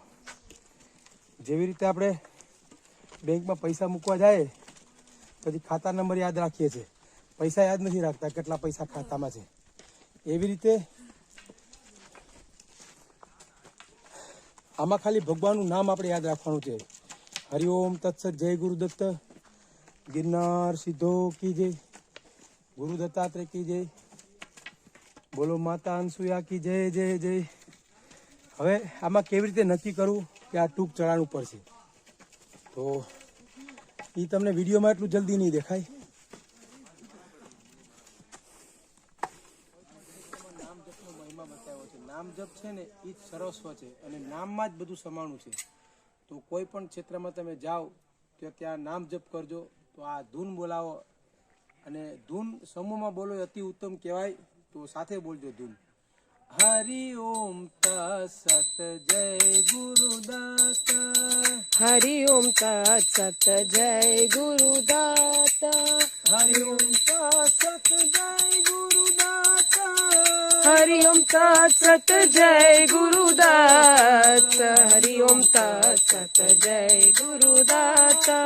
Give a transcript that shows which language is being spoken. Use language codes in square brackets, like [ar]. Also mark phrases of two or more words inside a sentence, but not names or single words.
[gu] જેવી રીતે આપણે બેંકમાં પૈસા મૂકવા જાય પછી ખાતા નંબર યાદ રાખીએ છીએ, પૈસા યાદ નથી રાખતા કેટલા પૈસા ખાતામાં છે। એવી રીતે આમાં ખાલી ભગવાનનું નામ આપણે યાદ રાખવાનું છે। હરિઓમ તત્સત, જય ગુરુદત્ત। [hi] गिरनार सिद्धो की जय, गुरु दत्तात्रेय की जय, बोलो माता अनसुया की जय जय जय। [gu] હવે આમાં કેવી રીતે નક્કી કરવું કે આ ટૂંક ચઢાણ ઉપર છે, તો એ તમને વિડીયોમાં એટલું જલ્દી નહીં દેખાય। નામ જપનો મહિમા બતાવ્યો છે। નામ જપ છે ને એ જ સર્વસ્વ છે, અને નામમાં જ બધું સમાણું છે। તો કોઈ પણ ક્ષેત્રમાં તમે જાઓ તો ત્યાં નામ જપ કરજો। તો આ ધૂન બોલાવો, અને ધૂન સમૂહમાં બોલો અતિ ઉત્તમ કહેવાય। તો સાથે બોલજો ધૂન। [hi] हरि ओम तत्सत जय गुरुदत्त। हरि ओम तत्सत जय गुरुदत्त। हरि हरिओम तत्सत जय गुरुदाता हरिओम तत्सत जय गुरुदत्त हरिओम तत्सत जय गुरुदाता